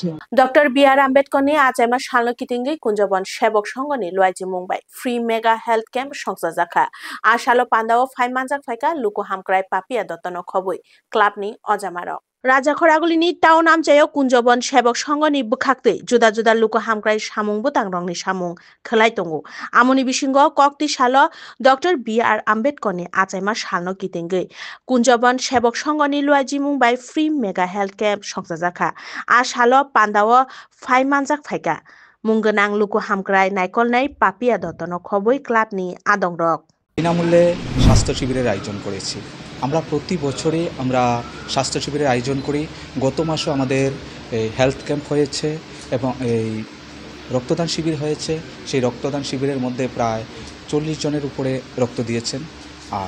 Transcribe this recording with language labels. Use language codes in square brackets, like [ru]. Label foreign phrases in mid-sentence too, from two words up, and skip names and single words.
[trp] ডক্টর বি.আর. আম্বেদকর নি আজাইমা শালনো কিতিঙ্গি কুঞ্জবন সেবক সংগনি লুয়াইজি মুম্বাই [en] free mega health camp [trp] সংস্থা জাখা আশালো পান্দাও ফাইমানজাক ফাইকা লুকু হামক্রাই পাপিয়া দত্তন খবই ক্লাবনি অজামার রাজাখরাগুলিনি টাউন আমচাইও কুঞ্জবন সেবক সংগনি বুখাকতে जुदा जुदा लुको हामक्राई सामुं बुतां रंगनि सामुं खोलाय दंगो आमुनि बिसिंगो कक्ति सालो डक्टर बि.আর. आम्बेडकरनि आचाइमा सालनो कितिंगै कुঞ্জবन सेबक संगनि लुआइजि मुंबाइ [en] free mega health camp [trp] संस्था जाखा आ सालो पान्दाओ फाइमानजाक फाइका मुंगोनां लुको हामक्राई नायकलनाय पापिया दत्तन खबै क्लाबनि आदंरक [bn] বিনামূল্যে স্বাস্থ্য শিবিরের আয়োজন করেছি আমরা প্রতি বছরই আমরা স্বাস্থ্য শিবিরের আয়োজন করি গত মাসে আমাদের [en] health camp [bn] হয়েছে এবং এই রক্তদান শিবির হয়েছে সেই রক্তদান শিবিরের মধ্যে প্রায় 40 জনের উপরে রক্ত দিয়েছেন আর